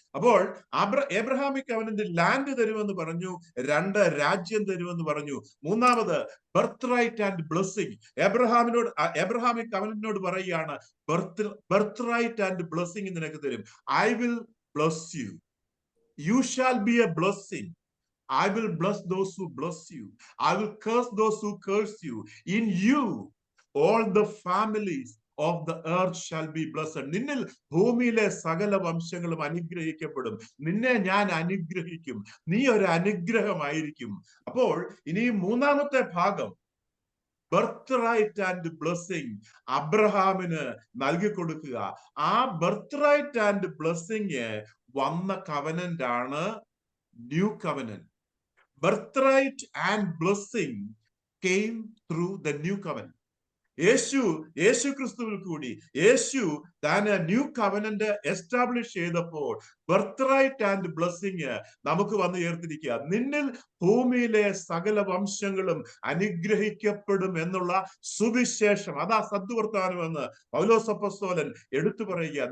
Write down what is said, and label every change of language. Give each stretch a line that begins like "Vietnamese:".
Malayalam: അപ്പോൾ Abrahamic covenant land തരുമെന്ന് പറഞ്ഞു, 2 രാജ്യം തരുമെന്ന് പറഞ്ഞു. 3ാമത്
English: Birthright and blessing.
Malayalam: Abrahamic കവനന്റിനോട് പറയുകയാണ്, ബർത്ത് റൈറ്റ് ആൻഡ് ബ്ലെസ്സിങ് നിനക്ക് തരും.
English: I will bless you. You shall be a blessing. I will bless those who bless you. I will curse those who curse you. In you, all the families of the earth shall be blessed.
Malayalam: നിന്നിൽ ഭൂമിയിലെ സകല വംശങ്ങളും അനുഗ്രഹിക്കപ്പെടും. നിന്നെ ഞാൻ അനുഗ്രഹിക്കും. നീ ഒരു അനുഗ്രഹമായിരിക്കും. അപ്പോൾ ഇനി മൂന്നാമത്തെ ഭാഗം,
English: birthright and blessing
Malayalam: അബ്രഹാമിന് നൽകി കൊടുക്കുക. ആ
English: birthright and blessing
Malayalam: വന്ന കവനന്റ് ആണ് new covenant.
English: Birthright and blessing came through the new covenant.
Malayalam: യേശു ക്രിസ്തുവിൽ കൂടി യേശു താൻ ന്യൂ കവനന്റ് എസ്റ്റാബ്ലിഷ് ചെയ്തപ്പോൾ
English: birthright and blessing
Malayalam: നമുക്ക് വന്നു ചേർത്തിരിക്കുക. നിന്നിൽ ഭൂമിയിലെ സകല വംശങ്ങളും അനുഗ്രഹിക്കപ്പെടും എന്നുള്ള സുവിശേഷം, അതാ സദ്വർത്താനം എന്ന് പൗലോസ് അപ്പോസ്തലൻ എടുത്തു പറയുക.